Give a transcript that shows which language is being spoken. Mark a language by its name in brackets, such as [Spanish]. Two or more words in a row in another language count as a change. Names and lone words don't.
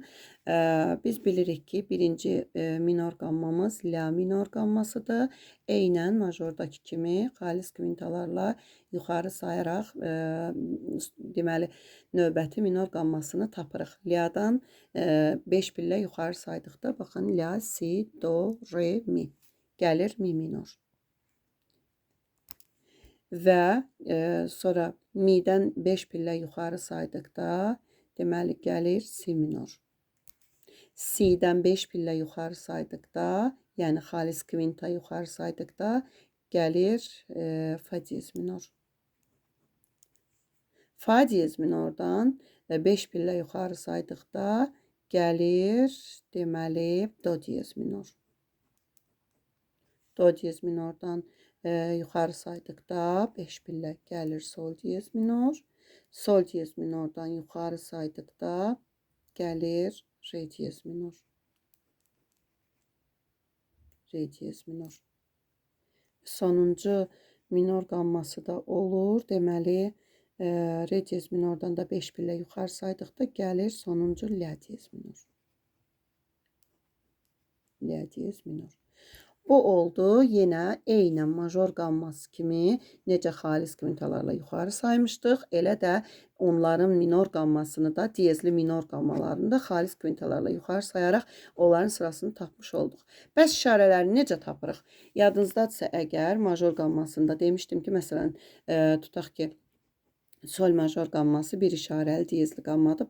[Azerbaijani] Biz bilirik ki, birinci minor qammamız la minor qammasıdır. Eynən majordakı kimi xalis kvintalarla yuxarı sayaraq deməli növbəti minor qammasını tapırıq. La'dan 5 pillə yuxarı saydıqda baxın la, si, do, re, mi. Gəlir mi minor. Və sonra mi'dən 5 pillə yuxarı saydıqda deməli gəlir si minor. Si'dən 5 pillə yuxarı saydıqda, yəni xalis kvinta yuxarı saydıqda gəlir fa diyez minor. Fa diyez minordan 5 pillə yuxarı saydıqda gəlir deməli do diyez minor. Do diyez minordan yuxarı saydıqda 5 pillə gəlir sol diyez minor. Sol diyez minordan yuxarı saydıqda gəlir re diyez minor. Re diyez minor. Sonuncu minor qamması da olur. Deməli re diyez minordan da 5 pillə yuxarı saydıqda gəlir sonuncu la diyez minor. La diyez minor. Bu oldu. Yenə eynən major qamması kimi necə xalis kvintalarla yuxarı saymışdıq, elə də onların minor qammasını da diyezli minor qammalarını da xalis kvintalarla yuxarı sayaraq onların sırasını tapmış olduq. Bəs işarələrini necə tapırıq? Yadınızdadsa əgər major qammasında demişdim ki, məsələn, tutaq ki, sol major qamması bir işarəli diyezli qammadır.